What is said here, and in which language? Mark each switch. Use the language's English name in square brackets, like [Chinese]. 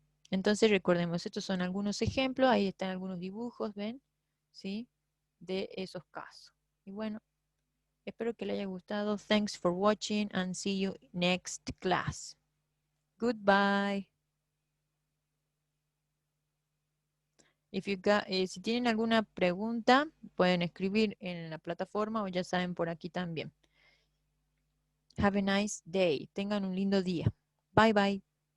[Spanish] Entonces recordemos, estos son algunos ejemplos. Ahí están algunos dibujos, ¿ven? ¿Sí? De esos casos. Y bueno, espero que les haya gustado. [English] Thanks for watching and see you next class. Goodbye. [Spanish] Si tienen alguna pregunta, pueden escribir en la plataforma o ya saben por aquí también. [English] Have a nice day. [Spanish] Tengan un lindo día. [English] Bye bye.